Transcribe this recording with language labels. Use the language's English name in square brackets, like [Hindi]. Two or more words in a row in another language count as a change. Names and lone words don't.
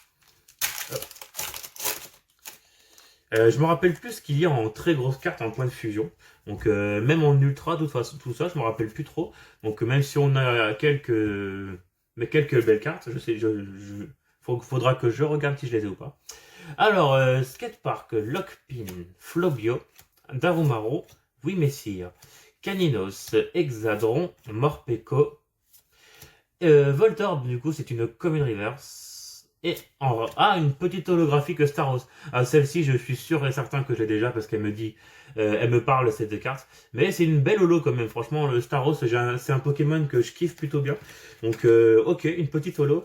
[French] Je me rappelle plus ce qu'il y a en très grosse carte en point de fusion. Donc même en ultra, de toute façon, tout ça, je me rappelle plus trop. Donc même si on a quelques belles cartes, faudra que je regarde si je les ai ou pas. Alors, Skatepark, Lockpin, Flobio, Darumaro, Wimessir, Caninos, Hexadron, Morpeko, Voltorb, du coup, c'est une commune reverse. Et une petite holographique Staros. Ah, celle-ci, je suis sûr et certain que je l'ai déjà parce qu'elle me dit, elle me parle cette deux cartes. Mais c'est une belle holo quand même. Franchement, le Staros, c'est un Pokémon que je kiffe plutôt bien. Donc, ok, une petite holo.